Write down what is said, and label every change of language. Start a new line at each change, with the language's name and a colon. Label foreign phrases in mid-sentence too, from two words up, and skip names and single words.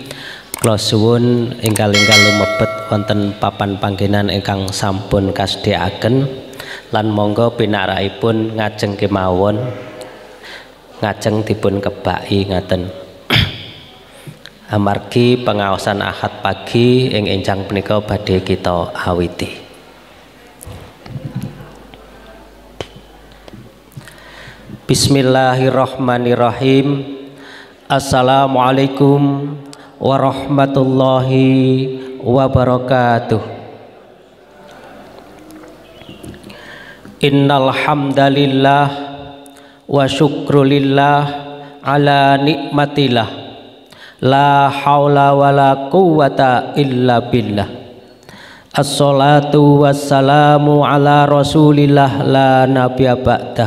Javanese: Kula suwun enggal-enggal lumebet wonten papan panggenan ingkang sampun kasediaaken lan monggo pinarakaipun ngajeng kemawon ngajeng dipun kebaki ngaten. Amargi pengaosan Ahad pagi ing enjang punika badhe kita awiti.
Arabic: Bismillahirrahmanirrahim. السلام عليكم ورحمة الله وبركاته. إن الحمد لله والشكر لله على نعمة الله. لا حول ولا قوة إلا بالله. الصلاة والسلام على رسول الله لا نبي بعده.